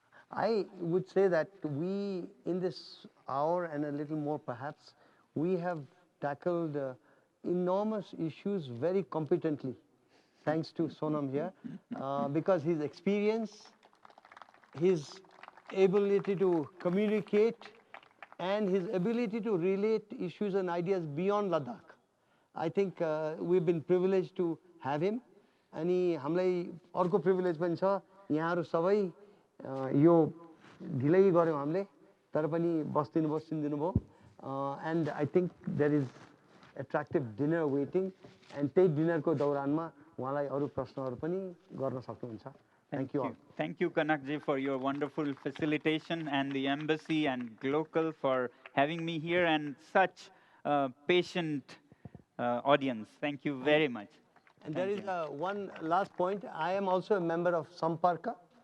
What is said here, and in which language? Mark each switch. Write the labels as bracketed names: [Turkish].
[English] I would say that we, in this hour and a little more perhaps, we have tackled enormous issues very competently, thanks to Sonam here, because his experience, his ability to communicate, and his ability to relate issues and ideas beyond Ladakh. I think we've been privileged to have him. [Nepali] अनि हामीलाई अर्को privilege पनि छ यहाँहरु सबै यो ढिलै गर्यौं हामीले तर पनि बस्दिनु भयो सुनिदिनु भयो [English] and I think there is attractive dinner waiting and [Nepali] त्यही डिनरको दौरानमा उहाँलाई अरु प्रश्नहरु पनि गर्न सक्नुहुन्छ. [English] Thank you all. Thank you, Kanakji, for your wonderful facilitation and the embassy and Global for having me here and such patient audience. Thank you very much. And there is one last point. I am also a member of Samparka.